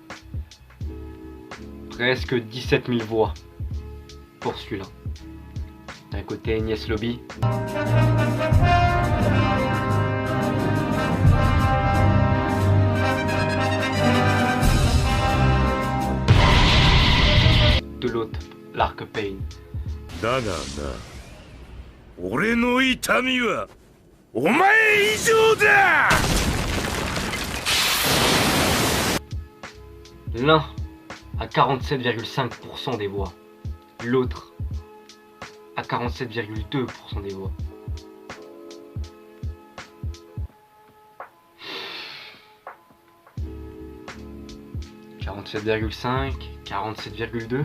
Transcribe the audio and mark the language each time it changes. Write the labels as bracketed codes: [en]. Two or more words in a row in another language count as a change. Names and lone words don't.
[fr] Presque 17 000 voix pour celui-là. D'un côté, Enies Lobby. De l'autre, l'Arc Pain. [ja] だがな、俺の痛みはお前以上だ。 [fr] L'un à 47,5% des voix. L'autre à 47,2% des voix. « 47,5, 47,2.